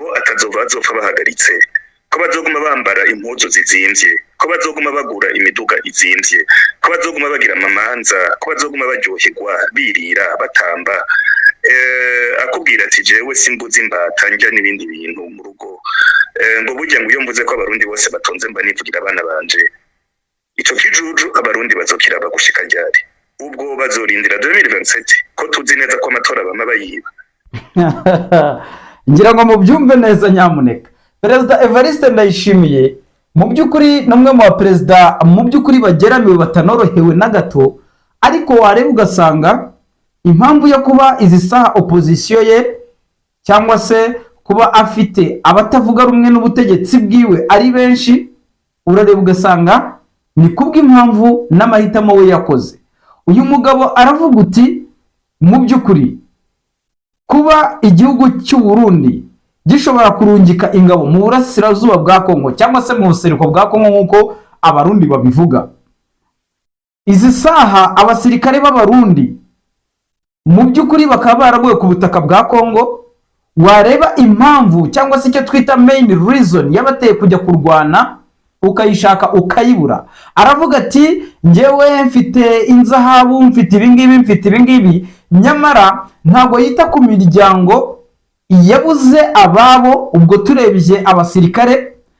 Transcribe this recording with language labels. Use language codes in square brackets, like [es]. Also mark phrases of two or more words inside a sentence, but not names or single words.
[rn] azopfa bahagaritse ko bazoguma bambara impuzu zizimvye ko bazoguma bagura imiduga izimvye ko bazoguma bagira amamanza ko bazoguma baryoherwa birira batamba akubwira ati jewe simbuzi imbata njya n'ibindi bintu mu rugo ngo burya ngo iyo mvuze ko abarundi bose batonze mba nivugira abana banje ico kijuju abarundi bazokira bagushika ryari ubwo bazorindira 2027 ko tuzi neza ko amatora bama bayiba [rw] ngira ngo mubyumve neza nyamuneka Perezida Evariste Ndayishimiye mu by'ukuri namwe mu baperezida mu by'ukuri bageramiwe batanorohewe na gato ariko wareba ugasanga impamvu yo kuba izi saha opposition ye cyangwa se kuba afite abatavuga rumwe n'ubutegetsi bwiwe ari benshi urareba ugasanga ni kubw'impamvu n'amahitamo we yakoze uyu mugabo aravuga uti mu by'ukuri kuba igihugu cy'u Burundi gishobora kurungika ingabo mu burasirazuba bwa Kongo cyangwa se mu buseruko bwa Kongo nk'uko abarundi babivuga izi saha abasirikare b'abarundi mu by'ukuri bakaba baraguye ku butaka bwa Kongo wareba impamvu cyangwa se icyo twita [en] main reason [rw] yabateye kujya kurwana ukayishaka ukayibura aravuga ati njyewe mfite inzahabu mfite ibingibi nyamara ntabwo yita ku miryango yabuze ababo ubwo turebye abasirikare